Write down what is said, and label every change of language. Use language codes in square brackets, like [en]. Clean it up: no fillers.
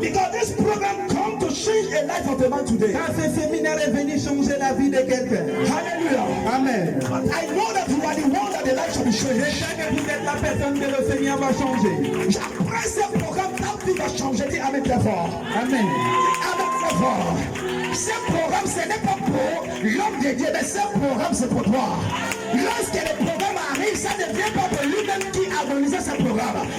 [en] Because this program come to change a life of a man today. [fr] Quand ce séminaire est venu changer la vie de quelqu'un. [en] Hallelujah. [fr] Amen. [en] I know that you are the one that the life shall be [fr] Je [en] changed. [fr] sais que vous êtes la personne que le Seigneur va changer. Après ce programme, ta vie va changer. Dis Amen très fort. Amen. Amen très fort. Ce programme, ce n'est pas pour l'homme de Dieu, mais ce programme, c'est pour toi. Lorsque le programme arrive, ça ne vient pas pour lui-même qui a organisé ce programme.